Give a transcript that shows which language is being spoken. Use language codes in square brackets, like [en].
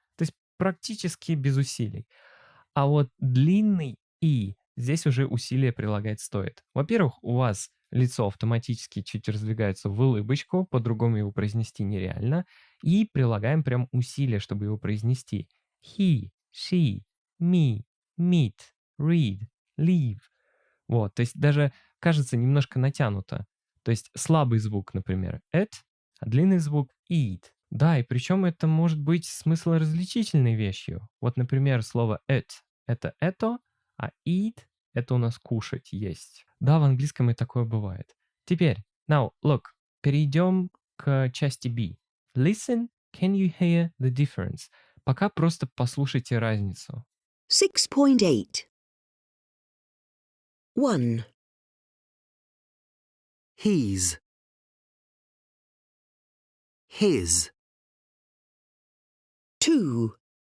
[ru] То есть практически без усилий. А вот длинный «и» здесь уже усилия прилагать стоит. Во-первых, у вас лицо автоматически чуть раздвигается в улыбочку, по-другому его произнести нереально, и прилагаем прям усилия, чтобы его произнести. [en] He, she, me, meet, read, leave. [ru] Вот, то есть даже кажется немножко натянуто. То есть слабый звук, например, «et», а длинный звук «eat». Да, и причем это может быть смыслоразличительной вещью. Вот, например, слово «et» — это «это», а «eat» — это у нас «кушать», «есть». Да, в английском и такое бывает. Теперь, [en] now, look, [ru] перейдем к части B. [en] Listen, can you hear the difference? [ru] Пока просто послушайте разницу. 6.8. 1. [en] He's. His. 2.